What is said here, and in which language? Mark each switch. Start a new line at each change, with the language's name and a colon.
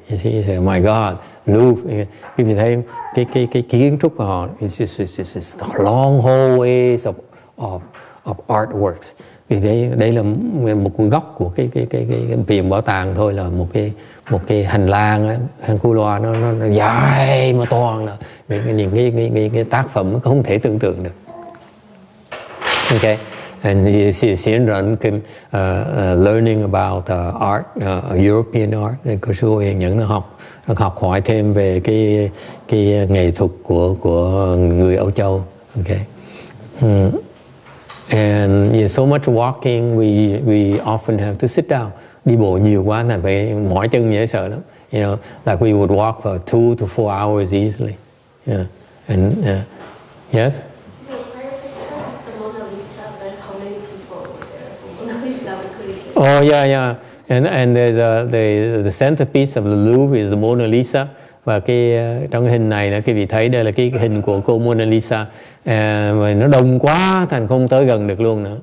English: You see, he said, oh my God, Louvre.
Vietnamese: Khi mình thấy cái kiến trúc của họ,
English: it's just long hallways of artworks.
Vietnamese: Vì đây là một góc của cái viện bảo tàng thôi, là một cái hành lang khu loa nó dài mà toàn là những cái tác phẩm không thể tưởng tượng được.
English: Okay, and Xiển Rẫn learning about art, European art.
Vietnamese: Cô sư Hiền Nhẫn nó học hỏi thêm về cái nghệ thuật của người Âu Châu.
English: Okay. And so much walking, we often have to sit down.
Vietnamese: Đi bộ nhiều quá thành phải mỏi chân dễ sợ lắm.
English: You know, like we would walk for 2 to 4 hours easily. Yeah. And yes. So prior to the Mona Lisa, then how many people were there for Mona Lisa? Oh yeah. And there's the centerpiece of the Louvre is the Mona Lisa.
Vietnamese: Và trong cái hình này, quý vị thấy đây là cái hình của cô Mona Lisa. Mà nó đông quá thành không tới gần được luôn nữa.